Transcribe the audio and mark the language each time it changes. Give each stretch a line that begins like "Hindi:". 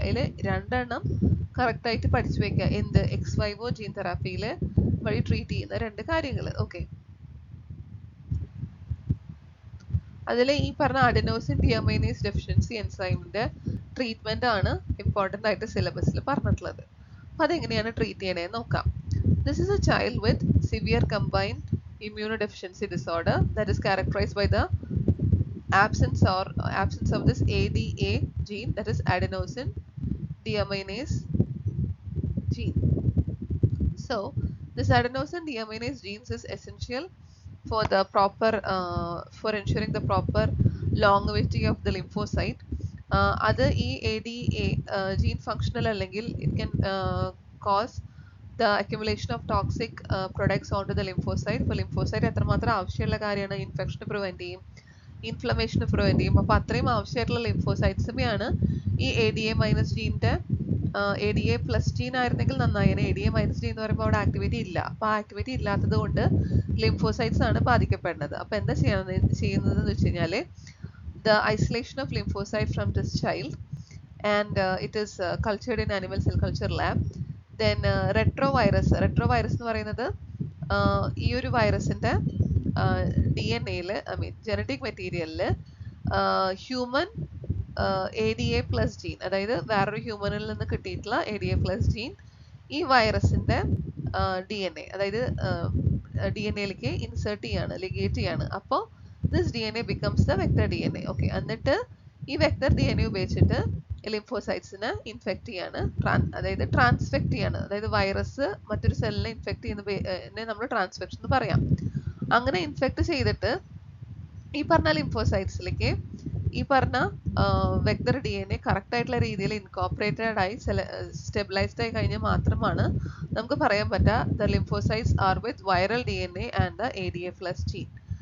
Malayalam: അതിൽ രണ്ടെണ്ണം കറക്റ്റ് ആയിട്ട് പഠിച്ചു വെക്കുക. എന്ത് എക്സ് വൈവോ ജീൻ തെറാപ്പിയിൽ വഴി ട്രീറ്റ് ചെയ്യുന്ന രണ്ട് കാര്യങ്ങൾ. ഓക്കെ, അതിൽ ഈ പറഞ്ഞ അഡനോസിൻ ഡിയോമൈനേസ് ഡെഫിഷ്യൻസി എൻസൈമിന്റെ ട്രീറ്റ്മെന്റ് ആണ് ഇമ്പോർട്ടൻ്റ് ആയിട്ട് സിലബസിൽ പറഞ്ഞിട്ടുള്ളത്. അപ്പോൾ അതെങ്ങനെയാണ് ട്രീറ്റ് ചെയ്യണേന്ന് നോക്കാം.
English: This is a child with severe combined immunodeficiency disorder that is characterized by the absence of this ADA gene, that is adenosine deaminase gene. So this adenosine deaminase genes is essential for the proper for ensuring the proper longevity of the lymphocyte.
Malayalam: അത് ഈ
English: ADA gene functional
Malayalam: അല്ലെങ്കിൽ
English: it can cause the accumulation of toxic products onto the lymphocyte.
Malayalam: ഇപ്പോൾ lymphocyte എത്രമാത്രം ആവശ്യമുള്ള കാര്യമാണ്, infection prevent ചെയ്യും, inflammation prevent ചെയ്യും. അപ്പോൾ അത്രയും ആവശ്യമായിട്ടുള്ള ലിംഫോസൈറ്റ്സിനെയാണ് ഈ ADA minus ജീൻ്റെ ADA plus gene ആയിരുന്നെങ്കിൽ നന്നായേനെ. ADA മൈനസ് ജീൻ എന്ന് പറയുമ്പോൾ അവിടെ ആക്ടിവിറ്റി ഇല്ല. അപ്പോൾ ആ ആക്ടിവിറ്റി ഇല്ലാത്തത് കൊണ്ട് ലിംഫോസൈറ്റ്സ് ആണ് ബാധിക്കപ്പെടുന്നത്. അപ്പോൾ എന്താ ചെയ്യുന്നതെന്ന് വെച്ച് കഴിഞ്ഞാൽ
English: the isolation of lymphocyte from this child, and it is cultured in animal cell culture lab.
Malayalam: Then retrovirus എന്ന് പറയുന്നത് ഈ ഒരു വൈറസിന്റെ DNA-യിൽ ജനറ്റിക് മെറ്റീരിയലിൽ ഹ്യൂമൻ ADA പ്ലസ് ജീൻ, അതായത് വേറൊരു ഹ്യൂമനിൽ നിന്ന് കിട്ടിയിട്ടുള്ള ADA പ്ലസ് ജീൻ ഈ വൈറസിന്റെ DNA, അതായത് DNA-ലേക്ക് ഇൻസേർട്ട് ചെയ്യാണ്, ലിഗേറ്റ് ചെയ്യാണ്. അപ്പോൾ
English: this DNA becomes the vector DNA.
Malayalam: Okay, എന്നിട്ട് ഈ വെക്ടർ DNA ഉപയോഗിച്ചിട്ട് ലിംഫോസൈറ്റ്സിനെ ഇൻഫെക്ട് ചെയ്യാണ്, അതായത് ട്രാൻസ്ഫെക്ട് ചെയ്യാണ്. അതായത് വൈറസ് മറ്റൊരു സെല്ലിനെ ഇൻഫെക്ട് ചെയ്യുന്ന നമ്മൾ ട്രാൻസ്ഫെക്ഷൻ എന്ന് പറയാം. അങ്ങനെ ഇൻഫെക്ട് ചെയ്തിട്ട് ഈ പറഞ്ഞ ലിംഫോസൈറ്റ്സിലേക്ക് ഈ പറഞ്ഞ വെക്ടർ DNA കറക്റ്റ് ആയിട്ടുള്ള രീതിയിൽ ഇൻകോപ്പറേറ്റഡ് ആയി സ്റ്റെബിലൈസ്ഡ് ആയി കഴിഞ്ഞാൽ മാത്രമാണ് നമുക്ക് പറയാൻ പറ്റുക
English: the lymphocytes are with viral DNA and the ADA plus gene.